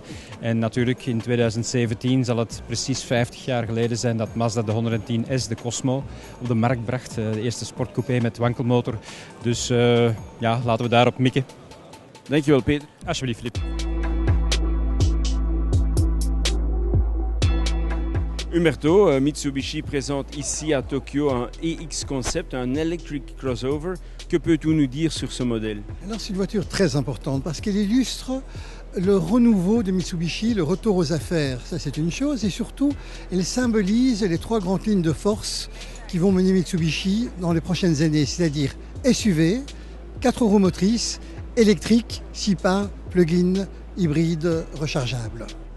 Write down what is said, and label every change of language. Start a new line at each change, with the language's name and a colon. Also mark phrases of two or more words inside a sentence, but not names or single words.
Dutch: En natuurlijk in 2017 zal het precies 50 jaar geleden zijn dat Mazda de 110S, de Cosmo, op de markt bracht. De eerste sportcoupé met wankelmotor. Dus ja, laten we daarop mikken. Dankjewel, Peter. Alsjeblieft, Filip.
French: Humberto, Mitsubishi présente ici à Tokyo un EX Concept, un
English: electric crossover.
French: Que peux-tu nous dire sur ce modèle? Alors c'est une voiture très importante parce qu'elle illustre le renouveau de Mitsubishi, le retour aux affaires. Ça c'est une chose et surtout elle symbolise les trois grandes lignes de force qui vont mener Mitsubishi dans les prochaines années, c'est-à-dire SUV, 4 roues motrices, électrique, 6 pas, plug-in, hybride, rechargeable.